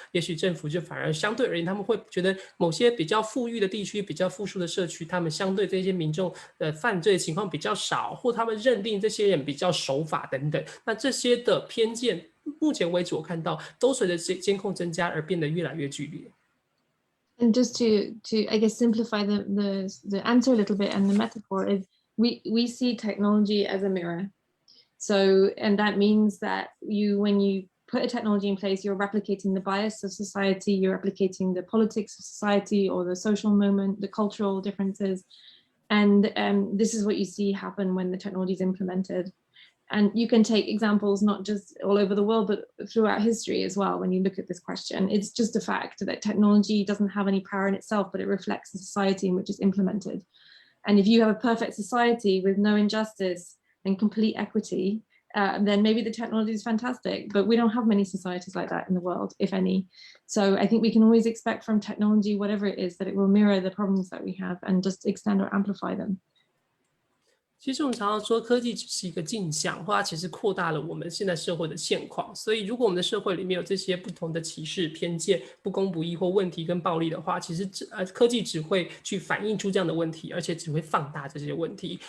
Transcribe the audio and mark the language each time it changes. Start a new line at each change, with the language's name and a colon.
Chinese: 也许政府就反而相对而言，他们会觉得某些比较富裕的地区、比较富庶的社区，他们相对这些民众的犯罪情况比较少，或他们认定这些人比较守法等等。那这些的偏见，目前为止我看到都随着监控增加而变得越来越剧烈。
English: And just to I guess simplify the answer a little bit, and the metaphor is we see technology as a mirror. So, and that means that when you put a technology in place, you're replicating the bias of society, you're replicating the politics of society or the social moment, the cultural differences. And this is what you see happen when the technology is implemented. And you can take examples not just all over the world, but throughout history as well. When you look at this question, it's just a fact that technology doesn't have any power in itself, but it reflects the society in which it's implemented. And if you have a perfect society with no injustice and complete equity, then maybe the technology is fantastic, but we don't have many societies like that in the world, if any. So I think we can always expect from technology, whatever it is, that it will mirror the problems that we have and just extend or amplify them.
Chinese: 其实我们常常说科技只是一个镜像，或它其实扩大了我们现在社会的现况。所以如果我们的社会里面有这些不同的歧视、偏见、不公不义或问题跟暴力的话，其实科技只会去反映出这样的问题，而且只会放大这些问题。